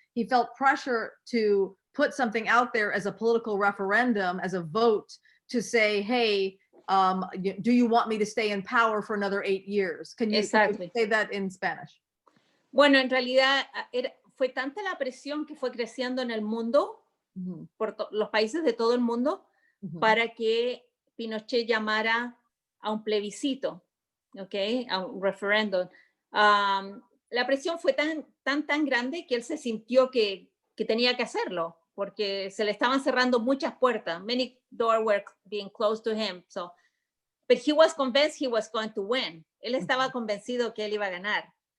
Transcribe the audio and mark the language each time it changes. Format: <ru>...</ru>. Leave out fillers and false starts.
<en>He felt pressure to put something out there as a political referendum, as a vote to say, hey, do you want me to stay in power for another 8 years? Can you say that in Spanish?</en> <es>Bueno, en realidad fue tanta la presión que fue creciendo en el mundo, por los países de todo el mundo, para que Pinochet llamara a un plebiscito, ¿ok? A un referéndum. la presión fue tan grande que él se sintió que tenía que hacerlo, porque se le estaban cerrando muchas puertas.</es> <en>Many doors were being closed to him. So, but he was convinced he was going to win.</en> <es>Él estaba convencido que él iba a ganar.</es>